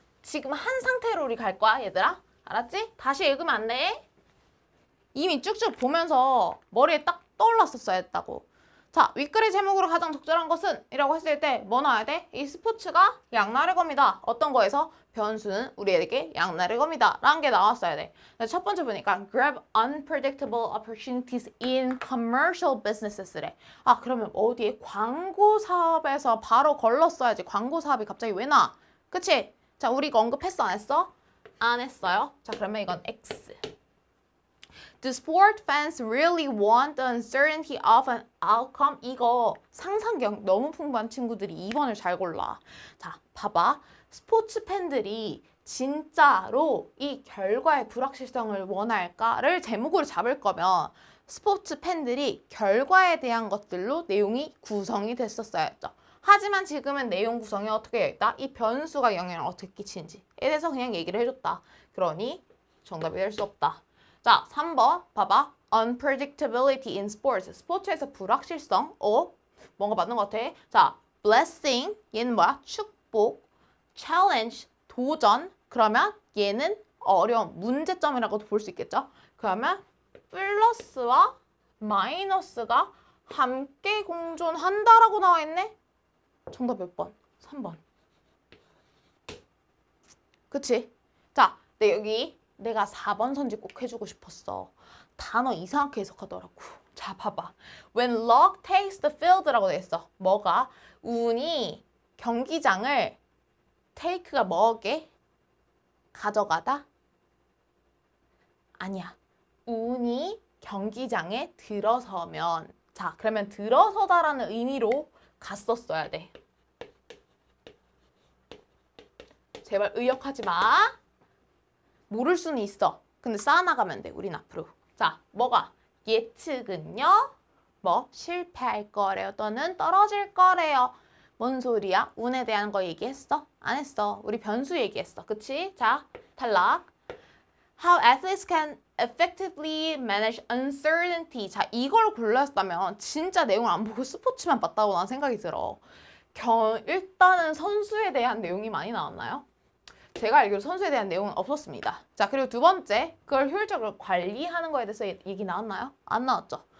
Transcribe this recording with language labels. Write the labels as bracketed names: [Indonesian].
[Korean] 지금 한 상태로 우리 갈 거야, 얘들아. 알았지? 다시 읽으면 안 돼. 이미 쭉쭉 보면서 머리에 딱 떠올랐었어야 했다고. 자, 윗글의 제목으로 가장 적절한 것은? 이라고 했을 때 뭐 나와야 돼? 이 스포츠가 양날의 검이다. 어떤 거에서? 변수는 우리에게 양날의 검이다. 라는 게 나왔어야 돼. 첫 번째 보니까 [English] grab unpredictable opportunities in commercial businesses래. [Korean] 아, 그러면 어디에? 광고 사업에서 바로 걸렀어야지. 광고 사업이 갑자기 왜 나? 그치? 자, 우리 이거 언급했어? 안 했어? 안 했어요. 자, 그러면 이건 X. [English] Do sport fans really want the uncertainty of an outcome? [Korean] 이거 상상력 너무 풍부한 친구들이 2번을 잘 골라. 자, 봐봐. 스포츠 팬들이 진짜로 이 결과의 불확실성을 원할까를 제목으로 잡을 거면 스포츠 팬들이 결과에 대한 것들로 내용이 구성이 됐었어야 했죠. 하지만 지금은 내용 구성이 어떻게 되어 있다? 이 변수가 영향을 어떻게 끼치는지에 대해서 그냥 얘기를 해줬다. 그러니 정답이 될 수 없다. 자, 3번 봐봐. [English] Unpredictability in sports. [Korean] 스포츠에서 불확실성. 뭔가 맞는 것 같아. 자, blessing. 얘는 뭐야? 축복. challenge. 도전. 그러면 얘는 어려움. 문제점이라고도 볼 수 있겠죠? 그러면 플러스와 마이너스가 함께 공존한다라고 나와 있네? 정답 몇 번? 3번. 그치? 자, 여기 내가 4번 선지 꼭 해주고 싶었어. 단어 이상하게 해석하더라고. 자, 봐봐. [English] When luck takes the field [Korean] 라고 돼 있어. 뭐가? 운이 경기장을 take가 뭐게? 가져가다? 아니야. 운이 경기장에 들어서면. 자, 그러면 들어서다라는 의미로 갔었어야 돼. 제발 의역하지 마. 모를 수는 있어. 근데 쌓아나가면 돼. 우린 앞으로. 자, 뭐가? 예측은요? 뭐? 실패할 거래요. 또는 떨어질 거래요. 뭔 소리야? 운에 대한 거 얘기했어? 안 했어. 우리 변수 얘기했어. 그치? 자, 탈락. [English] How athletes can effectively manage uncertainty. [Korean] 자, 이걸 골랐다면 진짜 내용을 안 보고 스포츠만 봤다고 난 생각이 들어. 일단은 선수에 대한 내용이 많이 나왔나요? 제가 알기로 선수에 대한 내용은 없었습니다. 자, 그리고 두 번째, 그걸 효율적으로 관리하는 거에 대해서 얘기 나왔나요? 안 나왔죠.